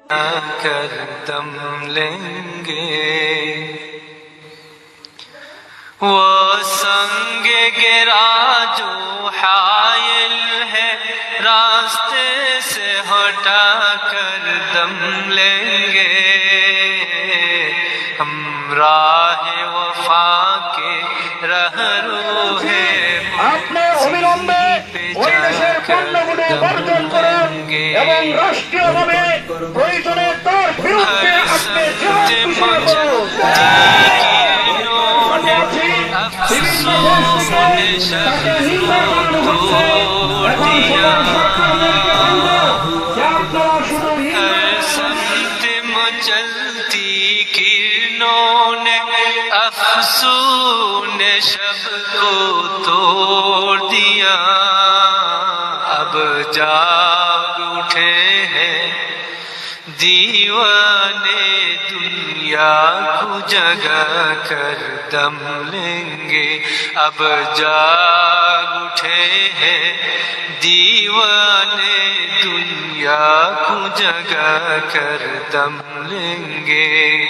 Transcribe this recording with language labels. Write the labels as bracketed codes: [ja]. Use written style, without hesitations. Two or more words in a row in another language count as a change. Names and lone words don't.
[ur] کر دم لیں گے، وہ سنگ گرا جو حائل ہے راستے سے ہٹا کر دم لیں گے، ہم راہ وفا کے رہرو ہیں [bn] আপনি অবিলম্বে ওই দেশের পণ্যগুলো বর্জন করুন এবং রাষ্ট্রীয়ভাবে প্রয়োজনে তার বিরুদ্ধে আপনি জবাব ঘোষণা করুন। বিভিন্ন দেশ থেকে তাকে নিন্দা জানানো হচ্ছে। এখন সরকারদেরকে বলবো যে আপনারা শুধু [ur] چلتی کرنوں نے افسون شب کو توڑ دیا، اب جاگ اٹھے ہیں دیوانے دنیا کو جگا کر دم لیں گے، اب جاگ اٹھے ہیں دیوانے دنیا کو جگا کر دم لیں گے۔